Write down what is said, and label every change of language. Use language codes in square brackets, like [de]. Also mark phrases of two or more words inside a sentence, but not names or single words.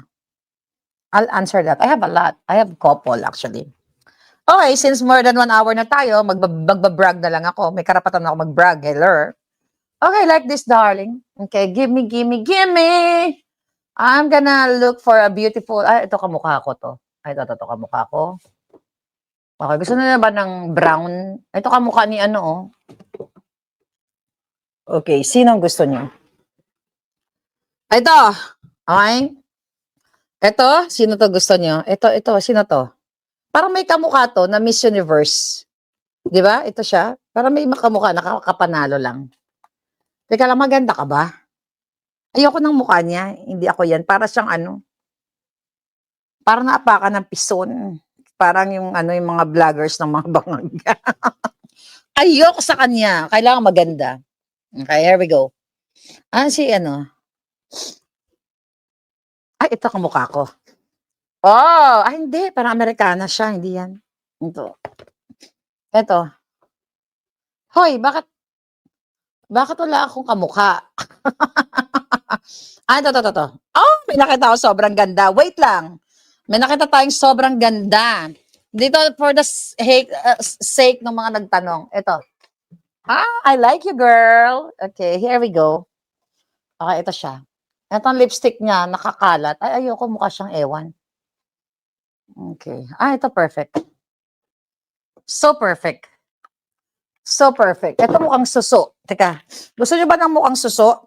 [en] I'll answer that. I have a lot. I have a couple, actually. Okay, since more than 1 hour [tl] na tayo, magbabrag na lang ako. May karapatan na ako mag-brag. [en] Hello? Okay, like this, darling. Okay, give me. I'm gonna look for a beautiful, [tl] ito kamukha ko to. Ito kamukha ko. Okay, gusto na ba ng brown? Ito kamukha ni Okay, sinong gusto niyo? Ito. Okay? Ito, sino to gusto niyo? Ito, sino to? Parang may kamukha to na Miss Universe. Di ba? Ito siya. Parang may makamukha, nakakapanalo lang. Teka lang, maganda ka ba? Ayoko ng mukha niya. Hindi ako yan. Para siyang parang naapakan ng pison. Parang yung mga vloggers ng mga bangag. Ayoko sa kanya. Kailangan maganda. [en] Okay, here we go. [tl] Ito kamukha ko. Hindi. Parang Amerikana siya. Hindi yan. Ito. Hoy, bakit wala akong kamukha? Ito. May nakita ako sobrang ganda. Wait lang. May nakita tayong sobrang ganda. Dito, [en] for the sake [tl] ng mga nagtanong. Ito. [en] I like you, girl. Okay, here we go. [tl] Okay, ito siya. Ito ang lipstick niya, nakakalat. Ayoko, mukha siyang ewan. Okay. Ito perfect. [en] So perfect. So perfect. [tl] Ito mukhang suso. Teka, gusto niyo ba ng mukhang suso?